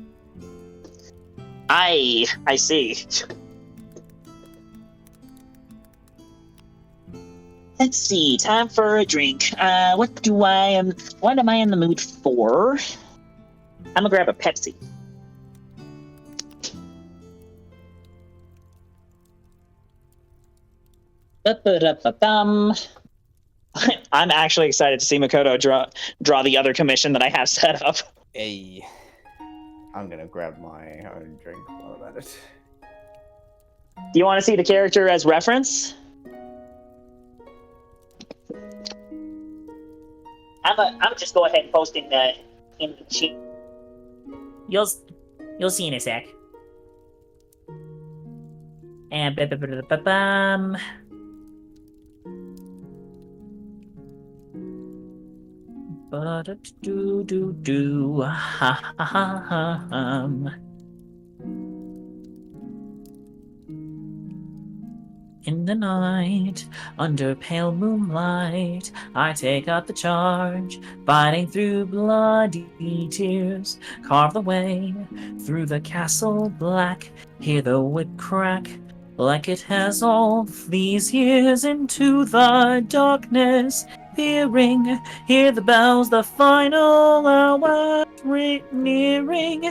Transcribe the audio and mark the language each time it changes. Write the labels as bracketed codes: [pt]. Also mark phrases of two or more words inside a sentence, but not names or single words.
[en] I see. Let's see. Time for a drink. What am I in the mood for? I'm gonna grab a Pepsi. Ba-ba-da-ba-bum. I'm actually excited to see Makoto draw the other commission that I have set up. Hey, I'm gonna grab my own drink while I'm at it. Do you want to see the character as reference? I'm just go ahead and post in the sheet. You'll see in a sec. And ba-ba-ba-da-ba-bum. Ba-da-do-do-do. Ha ha ha hum. In the night, under pale moonlight, I take up the charge, fighting through bloody tears, carve the way through the castle black, hear the whip crack, like it has all these years into the darkness, peering, hear the bells, the final hour nearing.